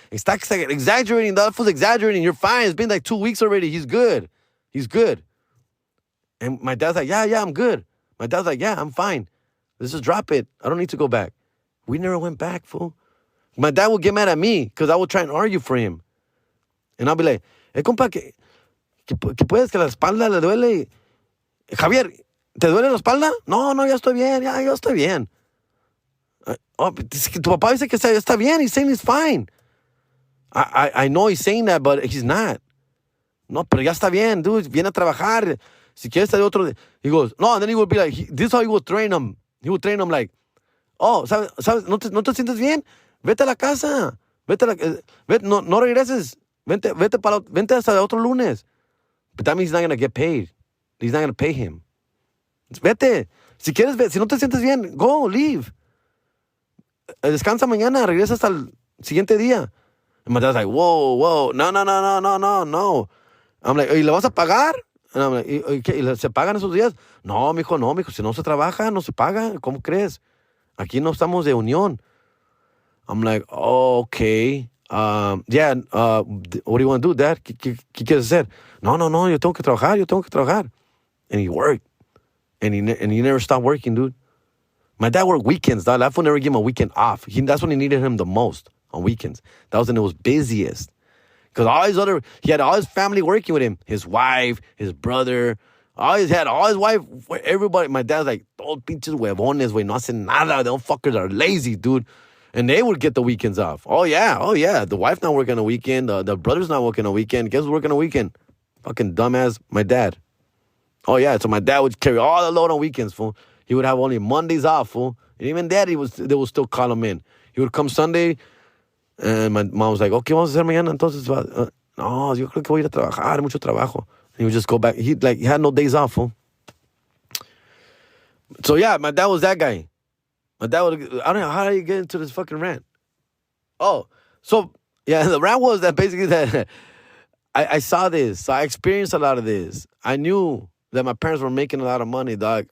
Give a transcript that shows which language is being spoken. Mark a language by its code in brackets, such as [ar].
[es] Está [en] exaggerating. That fool's exaggerating. You're fine. It's been like 2 weeks already. He's good. He's good. And my dad's like, yeah, I'm good. My dad's like, yeah, I'm fine. Let's just drop it. I don't need to go back. We never went back, fool. My dad would get mad at me because I would try and argue for him. And I'll be like, [es] compa, que puedes, que la espalda le duele. Javier, ¿te duele la espalda? No, ya estoy bien, ya estoy bien. Tu papá dice que está bien. [en] He's saying he's fine. I know he's saying that, but he's not. [es] No, pero ya está bien, dude. Viene a trabajar. Si quieres salir otro. [en] He goes, no, and then he would be like, this is how he would train him. He would train him like, oh, [es] ¿sabes? ¿No te sientes bien? Vete a la casa. No regreses. Vente hasta otro lunes. [en] But that means he's not going to get paid. He's not going to pay him. [es] Vete. Si quieres, si no te sientes bien, [en] go, leave. [es] Descansa mañana, regresa hasta el siguiente día. [en] And my dad's like, whoa, no. I'm like, [es] ¿y le vas a pagar? [en] And I'm like, [es] ¿y se pagan esos días? No, mijo, si no se trabaja, no se paga. ¿Cómo crees? Aquí no estamos de unión. [en] I'm like, oh, okay. What do you want to do, Dad? [es] ¿Qué quieres hacer? No, yo tengo que trabajar. [en] And he worked. And he never stopped working, dude. My dad worked weekends, dog. That fool never gave him a weekend off. That's when he needed him the most, on weekends. That was when it was busiest. Because he had all his family working with him. His wife, his brother. All his wife, everybody. [es] My dad's like, todos pinches huevones, güey. No hacen nada. [en] Them fuckers are lazy, dude. And they would get the weekends off. Oh, yeah. The wife not working on a weekend. The brother's not working on a weekend. Guess who's working on a weekend? Fucking dumbass, my dad. Oh, yeah. So my dad would carry all the load on weekends, fool. He would have only Mondays off, fool. And even that, they would still call him in. He would come Sunday, and my mom was like, okay, [es] vamos a hacer mañana. Entonces, no, yo creo que voy a ir a trabajar, mucho trabajo. [en] And he would just go back. He had no days off, fool. So, yeah, my dad was that guy. My dad would, I don't know, how do you get into this fucking rant? Oh, so, yeah, the rant was that basically that I saw this. So I experienced a lot of this. I knew that my parents were making a lot of money, dog.